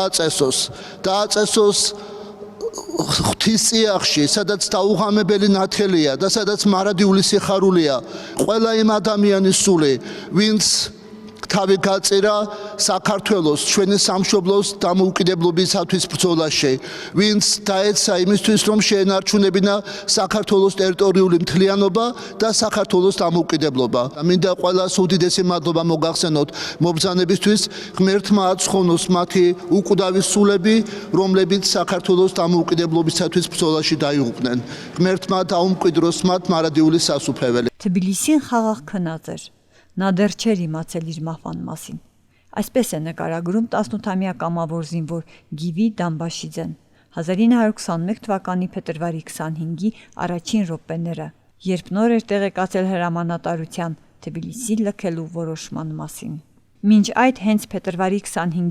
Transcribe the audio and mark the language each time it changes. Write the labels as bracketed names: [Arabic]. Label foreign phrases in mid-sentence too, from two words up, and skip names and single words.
[Georgian] დააწესოს ღვთის წიაღში, სადაც დაუღამებელი ნათელია და სადაც მარადიული სიხარულია, ყველა იმ ადამიანის სული, ვინც თავი გაწირა საქართველოს, ჩვენი სამშობლოს დამოუკიდებლობისათვის ბრძოლაში, ვინც დაეცა იმისთვის, რომ შეენარჩუნებინა საქართველოს ტერიტორიული მთლიანობა და საქართველოს დამოუკიდებლობა. მინდა ყველას უდიდესი მადლობა მოგახსენოთ მობრძანებისთვის, ღმერთმა აცხოვნოს მათი უკვდავი სულები, რომლებიც საქართველოს დამოუკიდებლობისათვის ბრძოლაში დაიღუპნენ. ღმერთმა დაუმკვიდროს მათ მარადიული სასუფეველი. [Armenian] Թբիլիսին խաղաղ քնած էր։ Նա դեռ չէր իմացել իր մահվան մասին։ Այսպես է նկարագրում 18-ամյա կամավոր զինվոր Գիվի Դամբաշիձեն 1921 թվականի փետրվարի 25-ի առաջին րոպեները, երբ նոր էր տեղեկացել հրամանատարության Թբիլիսի լքելու որոշման մասին։ Մինչ այդ հենց փետրվարի 25-ի